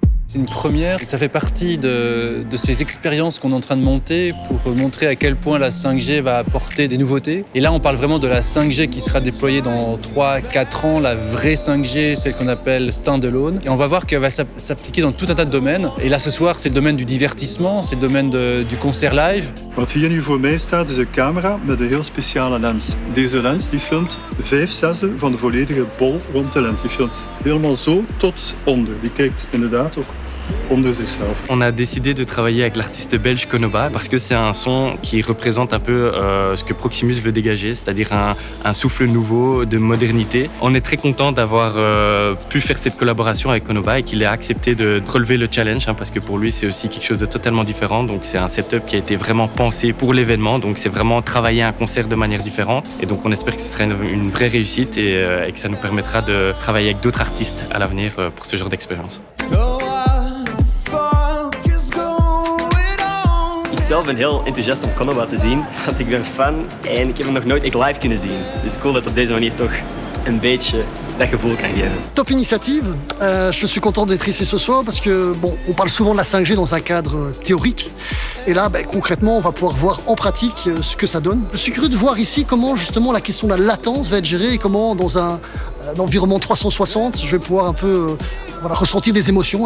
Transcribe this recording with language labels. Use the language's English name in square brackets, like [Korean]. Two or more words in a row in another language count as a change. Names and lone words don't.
[French] C'est une première, ça fait partie de ces expériences qu'on est en train de monter pour montrer à quel point la 5G va apporter des nouveautés. Et là, on parle vraiment de la 5G qui sera déployée dans 3-4 ans, la vraie 5G, celle qu'on appelle standalone. Et on va voir qu'elle va s'appliquer dans tout un tas de domaines. Et là, ce soir, c'est le domaine du divertissement, c'est le domaine du concert live. [Dutch] Wat hier nu voor mij staat is een camera met een heel speciale lens. Deze lens die filmt 5/6 van de volledige bol rond de lens. Die filmt helemaal zo tot onder. Die kijkt inderdaad ook onder zichzelf. [French] On a décidé de travailler avec l'artiste belge Konoba parce que c'est un son qui représente un peu ce que Proximus veut dégager, c'est-à-dire un souffle nouveau de modernité. On est très content d'avoir pu faire cette collaboration avec Konoba et qu'il ait accepté de relever le challenge parce que pour lui c'est aussi quelque chose de totalement différent. Donc c'est un setup qui a été vraiment pensé pour l'événement. Donc c'est vraiment travailler un concert de manière différente. Et donc on espère que ce sera une vraie réussite et que ça nous permettra de travailler avec d'autres artistes à l'avenir pour ce genre d'expérience. [Dutch] Ik zelf ben heel enthousiast om Konoba te zien, want ik ben fan en ik heb hem nog nooit echt live kunnen zien. Dus cool dat op deze manier toch een beetje dat gevoel kan geven. [English] Top initiative. [French] Je suis content d'être ici ce soir parce que bon, on parle souvent de la 5G dans un cadre théorique. Et là, concrètement, on va pouvoir voir en pratique ce que ça donne. Je suis curieux de voir ici comment justement la question de la latence va être gérée et comment dans un environnement 360, je vais pouvoir un peu ressentir des émotions.